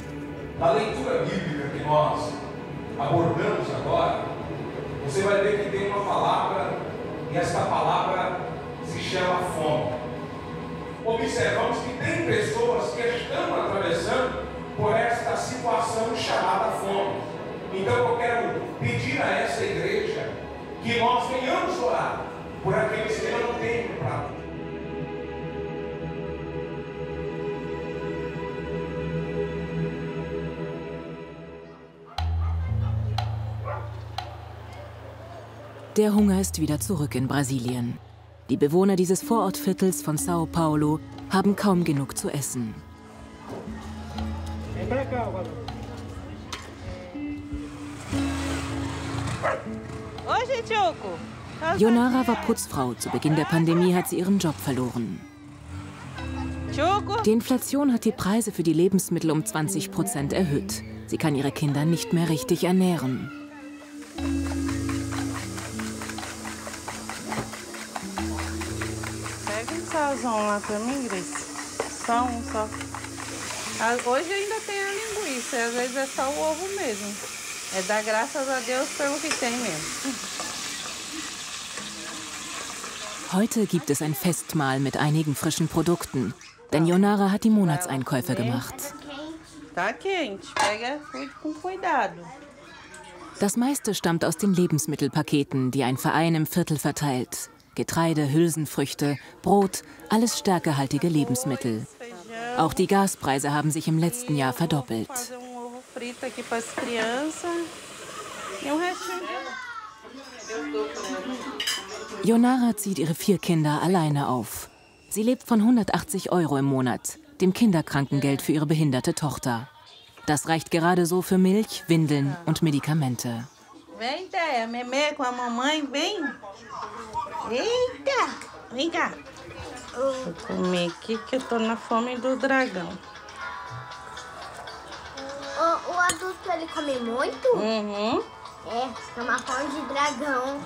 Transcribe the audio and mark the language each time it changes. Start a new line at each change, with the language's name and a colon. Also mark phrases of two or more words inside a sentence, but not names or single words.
Portuguese: Na leitura bíblica que nós abordamos agora, você vai ver que tem uma palavra, e esta palavra se chama fome. Observamos que tem pessoas que estão atravessando por esta situação chamada fome. Então eu quero pedir a essa igreja que nós venhamos orar por aqueles que não têm para comer.
German: Der Hunger ist wieder zurück in Brasilien. Die Bewohner dieses Vorortviertels von São Paulo haben kaum genug zu essen. Yonara war Putzfrau. Zu Beginn der Pandemie hat sie ihren Job verloren. Die Inflation hat die Preise für die Lebensmittel um 20% erhöht. Sie kann ihre Kinder nicht mehr richtig ernähren.
Portuguese: Lá para mim, Grace. Só um, só. Hoje ainda tem a linguiça, às vezes é só o ovo mesmo. É dar graças a Deus pelo que tem mesmo.
German: Heute gibt es ein Festmahl mit einigen frischen Produkten, denn Yonara hat die Monatseinkäufe gemacht.
Portuguese: Tá quente, pega com cuidado.
German: Das meiste stammt aus den Lebensmittelpaketen, die ein Verein im Viertel verteilt. Getreide, Hülsenfrüchte, Brot, alles stärkehaltige Lebensmittel. Auch die Gaspreise haben sich im letzten Jahr verdoppelt. Yonara zieht ihre 4 Kinder alleine auf. Sie lebt von 180 € im Monat, dem Kinderkrankengeld für ihre behinderte Tochter. Das reicht gerade so für Milch, Windeln und Medikamente.
Portuguese: Vem, Déia, Memê com a mamãe, vem. Eita, vem cá. Vou comer aqui que eu tô na fome do dragão. O adulto, ele come muito? Uhum. É, tem uma fome de dragão.